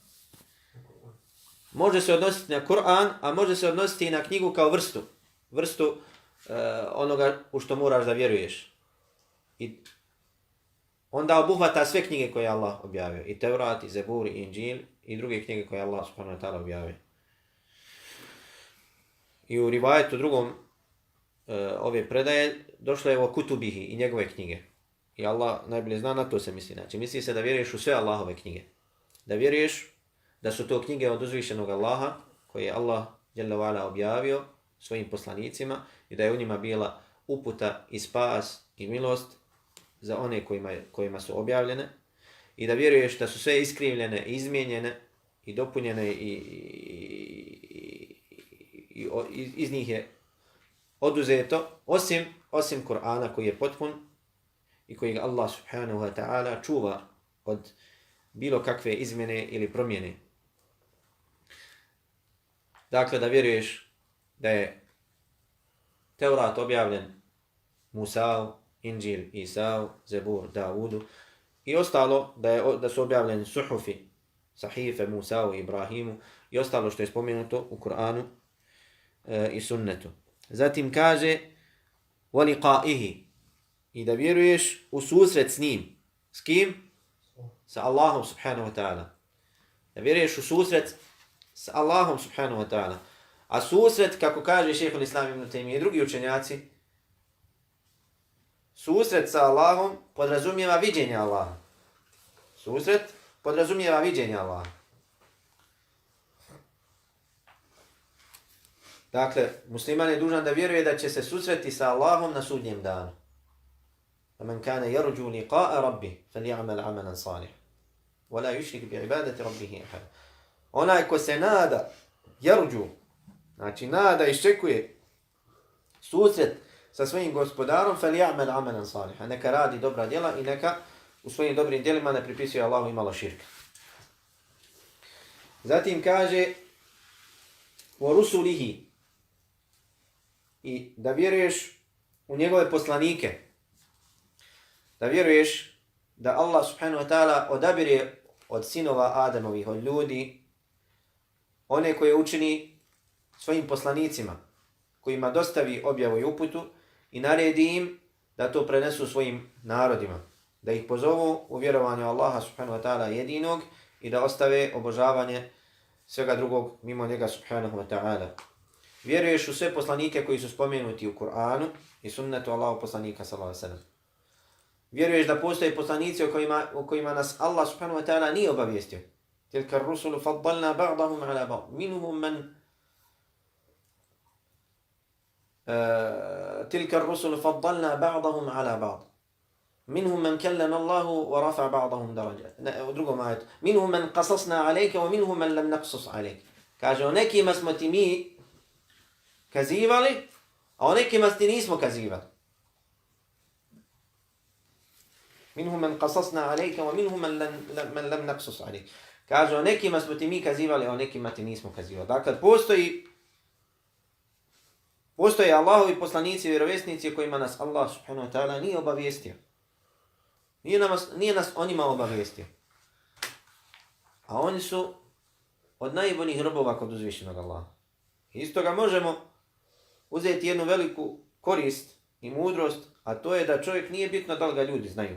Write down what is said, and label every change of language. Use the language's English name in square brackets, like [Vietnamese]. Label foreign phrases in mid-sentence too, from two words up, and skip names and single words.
[Bosnian] Može se odnositi na Kur'an, a može se odnositi i na knjigu kao vrstu. Vrstu onoga u što moraš da vjeruješ. I onda obuhvata sve knjige koje je Allah objavio. I Tevrat, i Zebur, i Inđil, i druge knjige koje je Allah [Arabic] سبحانه وتعالى [Bosnian] objavio. I u rivajetu drugom ove predaje došlo je o kutubihi i njegove knjige. I Allah najbolje zna, na to se misli. Znači, misli se da vjeruješ u sve Allahove knjige. Da vjeruješ da su to knjige od uzvišenog Allaha, koje je Allah [Arabic] جل وعلا [Bosnian] objavio svojim poslanicima i da je u njima bila uputa i spas i milost za one kojima su objavljene. I da vjeruješ da su sve iskrivljene, izmijenjene i dopunjene i iz njih je oduzeto, osim Kur'ana koji je potpun i koji Allah [Arabic] سبحانه وتعالى [Bosnian] čuva od bilo kakve izmjene ili promjene. Dakle, da vjeruješ da je Tevrat objavljen Musa'u, Inđil, Isa'u, Zebur, Davudu i ostalo da su objavljeni suhufi, sahife Musa'u i Ibrahimu i ostalo što je spomenuto u Kur'anu i sunnetu. Zatim kaže وَلِقَائِهِ i da vjeruješ u susret s njim. S kim? Sa Allahom [Arabic] سبحانه وتعالى. [Bosnian] Da vjeruješ u susret s Allahom [Arabic] سبحانه وتعالى. [Bosnian] A susret, kako kaže šejhul Islam ibn Taymije i drugi učenjaci, susret sa Allahom podrazumijeva viđenje Allaha. Susret podrazumijeva viđenje Allaha. Dakle, musliman je dužan da vjeruje da će se susreti sa Allahom na sudnjem danu. [Arabic] فَمَنْ كَانَ يَرْجُوا لِقَاءَ رَبِّهِ فَلْيَعْمَلْ عَمَلًا صَالِحًا وَلَا يُشْرِكْ بِعِبَادَةِ رَبِّهِ أَحَدًا. [Bosnian] Onaj ko se nada, yarđu, Znači, nada iščekuje susret sa svojim gospodarom, [Arabic] فَلْيَعْمَلْ عَمَلًا صَالِحًا. [Bosnian] Neka radi dobra djela i neka u svojim dobrim djelima ne pripisuje Allahu imalo širka. Zatim kaže وَرُسُلِهِ i da vjeruješ u njegove poslanike. Da vjeruješ da Allah [Arabic] سبحانه وتعالى [Bosnian] odabire od sinova Adamovih, od ljudi, one koje učini svojim poslanicima, kojima dostavi objavu i uputu i naredi im da to prenesu svojim narodima, da ih pozovu u vjerovanju Allaha [Arabic] سبحانه وتعالى [Bosnian] jedinog i da ostave obožavanje svega drugog mimo njega subhanahu wa ta'ala. Vjeruješ u sve poslanike koji su spomenuti u Kur'anu i sunnetu Allahu poslanika [Arabic] صلى الله عليه وسلم. [Bosnian] Vjeruješ da postoje poslanici o kojima nas Allah [Arabic] سبحانه وتعالى [Bosnian] nije obavijestio. [Arabic] تلك الرسل فضلنا بعضهم على بعض. منهم من تلك الرسل فضلنا بعضهم على بعض منهم من كلم الله ورفع بعضهم درجات [Bosnian] drugom ajetu [Arabic] منهم من قصصنا عليك ومنهم من لم نقصص عليك. [Bosnian] Kaže, o nekima smo ti mi kazivali, a o nekima ti nismo kazivali. [Arabic] منهم من قصصنا عليك ومنهم من لم نقصص عليك. [Bosnian] Kaže, o nekima smo ti mi kazivali, a o nekima ti nismo kazivali. Dakle, postoje Allahovi poslanici i vjerovjesnici o kojima nas Allah [Arabic] سبحانه وتعالى [Bosnian] nije obavijestio. Nije nas o njima obavijestio. A oni su od najboljih robova kod uzvišenog Allaha. Isto ga možemo uzeti jednu veliku korist i mudrost, a to je da čovjek nije bitno da li ga ljudi znaju.